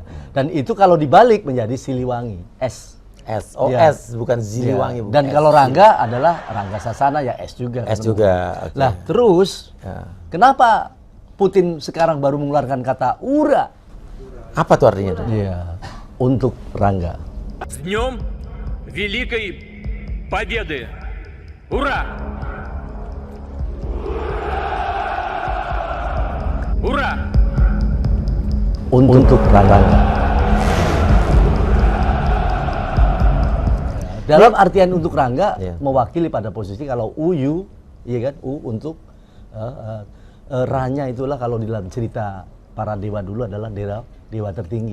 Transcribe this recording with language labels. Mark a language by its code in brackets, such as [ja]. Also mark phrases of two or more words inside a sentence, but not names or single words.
[id] Dan itu kalau dibalik menjadi Siliwangi, S. S, oh Ya. S bukan Siliwangi. bukan Dan S. kalau Rangga adalah Rangga Sasana ya S juga. S kan. juga. Oke. Lah terus Ya. kenapa Putin sekarang baru mengeluarkan kata Ura? Apa tuh artinya? Iya, untuk Rangga. [ru] С днем Великой Победы! Ура! Ура! [id] Untuk Rangga. Dalam artian untuk Rangga Iya. mewakili pada posisi kalau UU, iya kan, U untuk Ra-nya itulah kalau di dalam cerita para dewa dulu adalah dewa tertinggi.